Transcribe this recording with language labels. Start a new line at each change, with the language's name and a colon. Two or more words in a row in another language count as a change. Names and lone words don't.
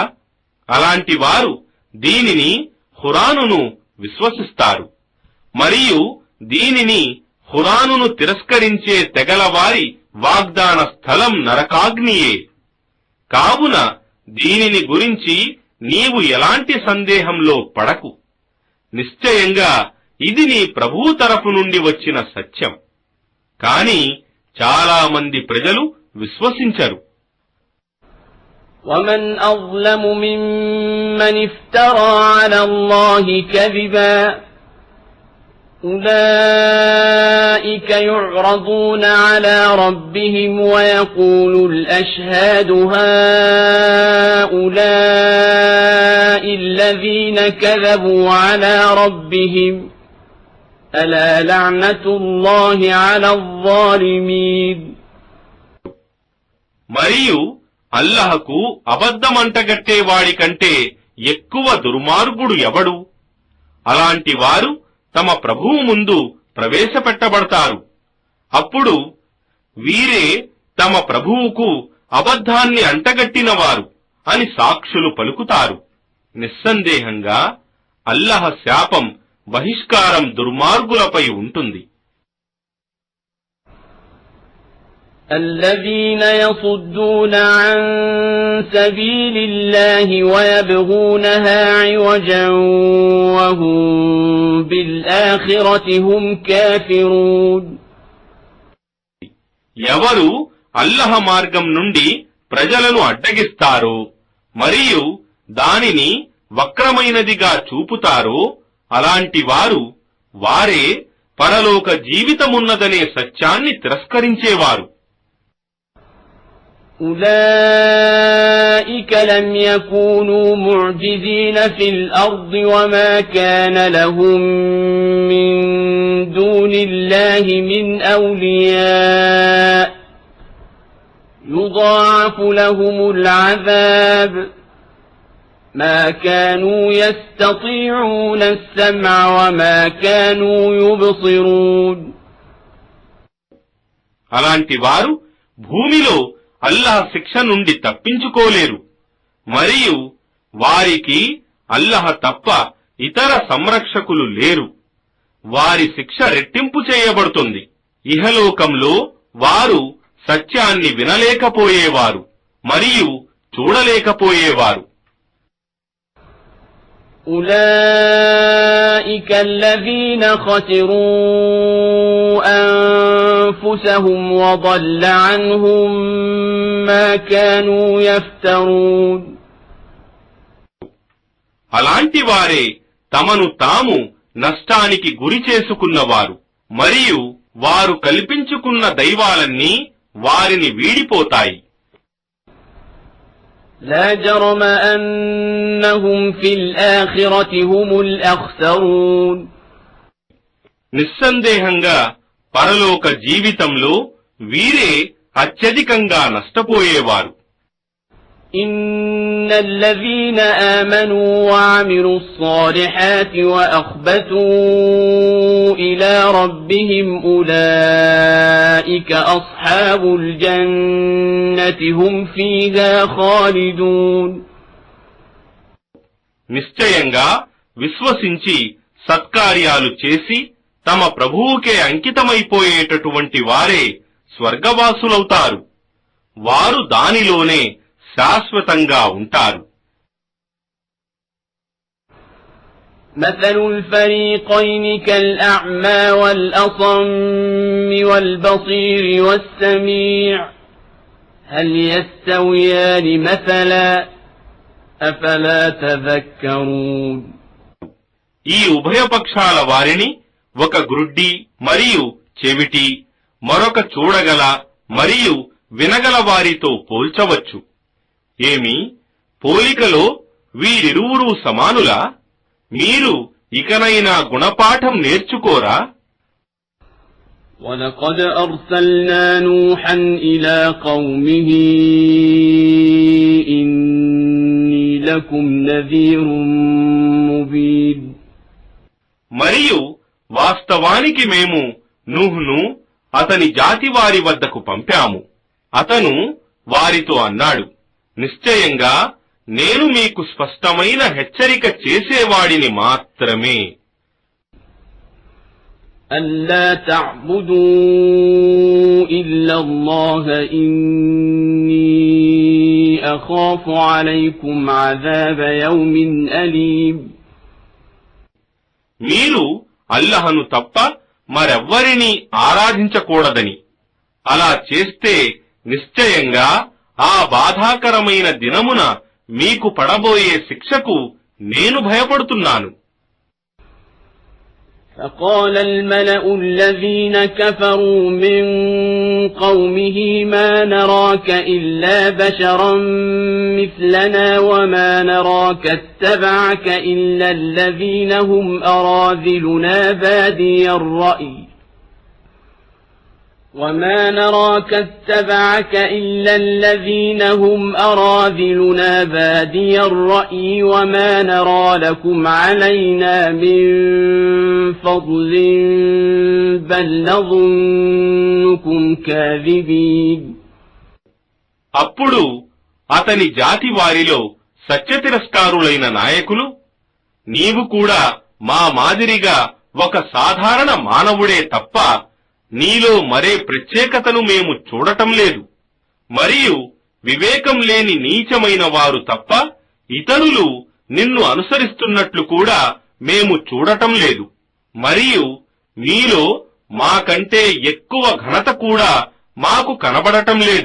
Telugu: అలాంటి వారు దీనిని ఖురానును విశ్వసిస్తారు మరియు దీనిని ఖురానును తిరస్కరించే తెగలవారి వాగ్దాన స్థలం నరకాగ్నియే. కావున దీనిని గురించి నీవు ఎలాంటి సందేహంలో పడకు. నిశ్చయంగా ఇది నీ ప్రభువు తరఫు నుండి వచ్చిన సత్యం. కాని చాలా మంది ప్రజలు విశ్వసించరు.
Arabic: ومن أظلم ممن افترى على الله كذبا أولئك يعرضون على ربهم ويقول الأشهاد هؤلاء الذين كذبوا على ربهم ألا لعنة الله على الظالمين.
Telugu: మరియు అల్లహకు అబద్ధమంటగట్టేవాడి కంటే ఎక్కువ దుర్మార్గుడు ఎవడు? అలాంటి వారు తమ ప్రభువు ముందు ప్రవేశపెట్టబడతారు. అప్పుడు వీరే తమ ప్రభువుకు అబద్ధాన్ని అంటగట్టినవారు అని సాక్షులు పలుకుతారు. నిస్సందేహంగా అల్లహ శాపం, బహిష్కారం దుర్మార్గులపై ఉంటుంది.
Arabic: الذين يصدون عن سبيل الله ويبغونها عوجا وهم بالآخرة هم كافرون.
Telugu: ఎవరు అల్లహ మార్గం నుండి ప్రజలను అడ్డగిస్తారో మరియు దానిని వక్రమైనదిగా చూపుతారో అలాంటి వారే పరలోక జీవితమున్నదనే సత్యాన్ని తిరస్కరించేవారు.
Arabic: أولئك لم يكونوا معجزين في الأرض وما كان لهم من دون الله من أولياء يضاعف لهم العذاب ما كانوا يستطيعون السمع وما كانوا يبصرون.
Telugu: అలాంటి వారు భూమిలో అల్లాహ్ శిక్ష నుండి తప్పించుకోలేరు మరియు వారికి అల్లాహ్ తప్ప ఇతర సంరక్షకులు లేరు. వారి శిక్ష రెట్టింపు చేయబడుతుంది. ఇహలోకంలో వారు సత్యాన్ని వినలేకపోయేవారు మరియు చూడలేకపోయేవారు.
Arabic: أولئك الذين خسروا أنفسهم وضل عنهم ما كانوا يفترون.
Telugu: అలాంటి వారే తమను తాము నష్టానికి గురి చేసుకున్నవారు మరియు వారు కల్పించుకున్న దైవాలన్నీ వారిని వీడిపోతాయి.
Arabic: لا جرم أنهم في الآخرة هم الأخسرون.
Telugu: నిస్సందేహంగా పరలోక జీవితంలో వీరే అత్యధికంగా నష్టపోయేవారు.
Arabic: إن الذين آمنوا وعملوا الصالحات وأخبتوا إلى ربهم أولئك أصحاب الجنة هم فيها خالدون.
Telugu: నిశ్చయంగా విశ్వసించి సత్కార్యాలు చేసి తమ ప్రభువుకే అంకితమైపోయేటటువంటి వారే స్వర్గవాసులవుతారు. వారు దానిలోనే శాశ్వతంగా ఉంటారు.
Arabic: مثل الفريقين كالأعمى والأصم والبصير والسميع هل يستويان مثلا أفلا تذكرون.
Telugu: ఈ ఉభయపక్షాల వారిని ఒక గ్రుడ్డి మరియు చెవిటి, మరొక చూడగల మరియు వినగల వారితో పోల్చవచ్చు. ఏమి పోలికలో వీరిరువురూ సమానులా? మీరు ఇకనైనా గుణపాఠం నేర్చుకోరా?
Arabic: وَلَقَدْ أَرْسَلْنَا نُوحًا إِلَى قَوْمِهِ إِنِّي لَكُمْ نَذِيرٌ مُبِينٌ.
Telugu: మరియు వాస్తవానికి మేము నూహును అతని జాతి వారి వద్దకు పంపాము. అతను వారితో అన్నాడు, నిశ్చయంగా నేను మీకు స్పష్టమైన హెచ్చరిక చేసేవాడిని మాత్రమే.
Arabic: أَلَّا تَعْبُدُوا إِلَّا اللَّهَ إِنِّي أَخَافُ عَلَيْكُمْ عَذَابَ يَوْمٍ أَلِيمٍ.
Telugu: మీరు అల్లహను తప్ప మరెవ్వరినీ ఆరాధించకూడదని, అలా చేస్తే నిశ్చయంగా ఆ బాధాకరమైన దినమున మీకు పడబోయే శిక్షకు నేను భయపడుతున్నాను.
Arabic: فقال الملأ الذين كفروا من قومه ما نراك إلا بشرا مثلنا وما نراك اتبعك إلا الذين هم أراذلنا بادي الرأي وما نراك اتبعك إلا الذين هم أراذلنا بادي الرأي وما نرى لكم علينا من فضل بل نظنكم كاذبين.
Telugu: అప్పుడు అతని జాతి వారిలో సత్యతిరస్కారులైన నాయకులు, నీవు కూడా మా మాదిరిగా ఒక సాధారణ మానవుడే తప్ప నీలో మరే ప్రత్యేకతను మేము చూడటం లేదు, మరియు వివేకం లేని నీచమైన వారు తప్ప ఇతరులు నిన్ను అనుసరిస్తున్నట్లు కూడా మేము చూడటం లేదు, మరియు మీలో మాకంటే ఎక్కువ ఘనత కూడా మాకు కనబడటం లేదు.